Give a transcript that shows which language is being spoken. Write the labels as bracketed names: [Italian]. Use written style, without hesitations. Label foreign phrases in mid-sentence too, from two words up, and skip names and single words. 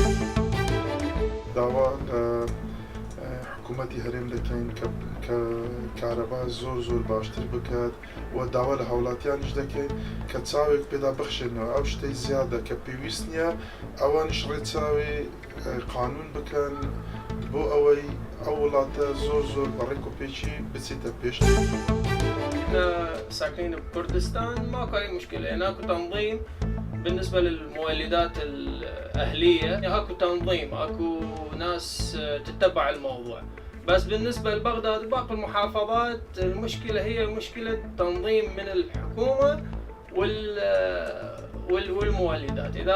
[Central Kurdish] داوا حکوومەتی هەرێم دەکەین کە کارەبا زۆر باشتر بکات و داوا لە هاوڵاتیانش دەکەین کە چاوێک پێدا بخشێنەوە ئەو شتەی زیادە کە پێویست نییە ئەوانش ڕێچاوی قانون بکەن بۆ ئەوەی ئەو وڵاتە زۆر بەڕێک و پێچی بچێتە پێش. [Arabic] ساكنين بكردستان ماكو اي مشكله، هناك تنظيم بالنسبه للمولدات الاهليه، اكو تنظيم، اكو ناس تتبع الموضوع. بس بالنسبه لبغداد وباقي المحافظات المشكله هي مشكله تنظيم من الحكومه والمولدات.